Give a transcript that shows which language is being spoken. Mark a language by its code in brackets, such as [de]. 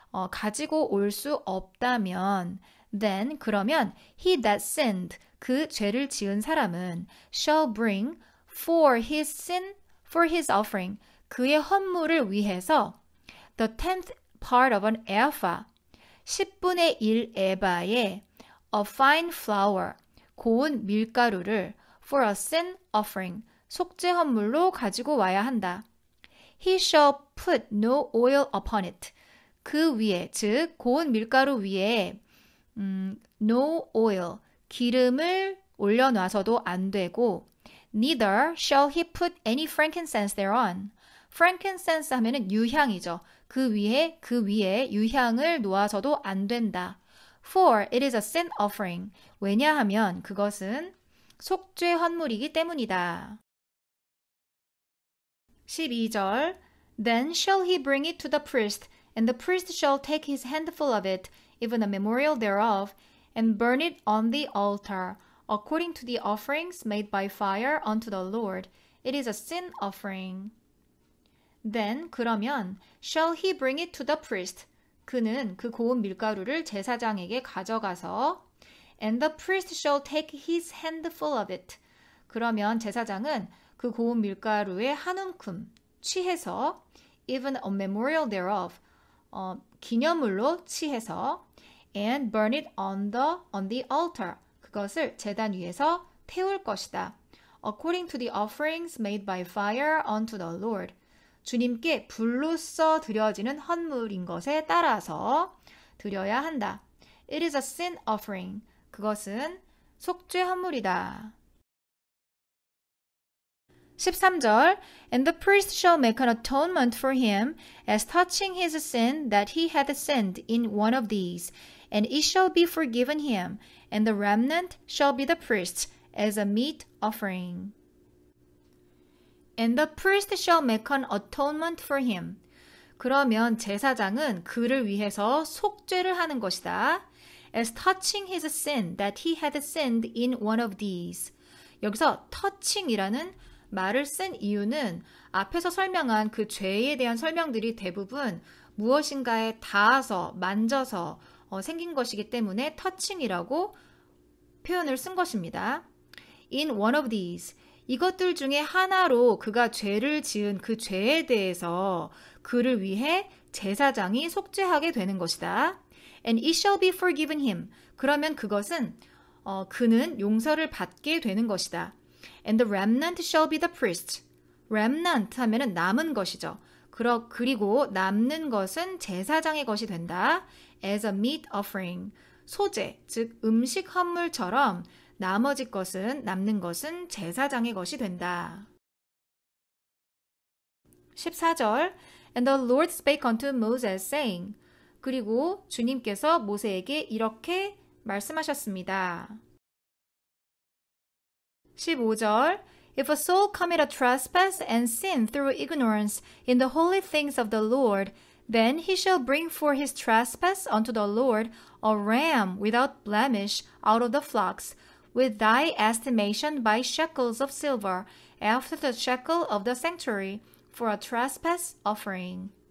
[ko] 가지고 올 수 없다면, [en] then, 그러면 he that sinned, [ko] 그 죄를 지은 사람은 [en] shall bring for his sin, for his offering, [ko] 그의 헌물을 위해서 [en] the 10th part of an ephah, [ko] 10분의 1 에바의 [en] a fine flour, [ko] 고운 밀가루를 [en] for a sin offering, [ko] 속죄 헌물로 가지고 와야 한다. [en] He shall put no oil upon it. [ko] 그 위에, 즉 고운 밀가루 위에 [en] no oil, [ko] 기름을 올려놔서도 안 되고 [en] neither shall he put any frankincense thereon. [ko] frankincense 하면은 유향이죠. 그 위에 유향을 놓아서도 안 된다. [en] For it is a sin offering. [ko] 왜냐하면 그것은 속죄 헌물이기 때문이다. [en] 12절 Then shall he bring it to the priest, and the priest shall take his handful of it, even a memorial thereof, and burn it on the altar, according to the offerings made by fire unto the Lord. It is a sin offering. Then 그러면 shall he bring it to the priest. [ko] 그는 그 고운 밀가루를 제사장에게 가져가서 [en] and the priest shall take his handful of it. [ko] 그러면 제사장은 그 고운 밀가루의 한 움큼 취해서 [en] even a memorial thereof [ko] 기념물로 취해서 [en] and burn it on the altar. [ko] 그것을 제단 위에서 태울 것이다. [en] According to the offerings made by fire unto the Lord. [ko] 주님께 불로써 드려지는 헌물인 것에 따라서 드려야 한다. [en] It is a sin offering. [ko] 그것은 속죄 헌물이다. [en] 13절 And the priest shall make an atonement for him as touching his sin that he hath sinned in one of these, and it shall be forgiven him, and the remnant shall be the priest's as a meat offering. And the priest shall make an atonement for him. [ko] 그러면 제사장은 그를 위해서 속죄를 하는 것이다. [en] As touching his sin that he had sinned in one of these. [ko] 여기서 touching이라는 말을 쓴 이유는 앞에서 설명한 그 죄에 대한 설명들이 대부분 무엇인가에 닿아서 만져서 생긴 것이기 때문에 touching이라고 표현을 쓴 것입니다. [en] In one of these. [ko] 이것들 중에 하나로 그가 죄를 지은 그 죄에 대해서 그를 위해 제사장이 속죄하게 되는 것이다. [en] And it shall be forgiven him. [ko] 그러면 그것은 그는 용서를 받게 되는 것이다. [en] And the remnant shall be the priest. [ko] remnant 하면은 남은 것이죠. 그리고 남는 것은 제사장의 것이 된다. [en] As a meat offering. [ko] 소제, 즉 음식 헌물처럼 나머지 것은, 남는 것은 제사장의 것이 된다. [en] 14절 And the Lord spake unto Moses, saying [ko] 그리고 주님께서 모세에게 이렇게 말씀하셨습니다. [en] 15절 If a soul commit a trespass and sin through ignorance in the holy things of the Lord, then he shall bring for his trespass unto the Lord a ram without blemish out of the flocks, with thy estimation by shekels of silver, after the shekel of the sanctuary, for a trespass offering.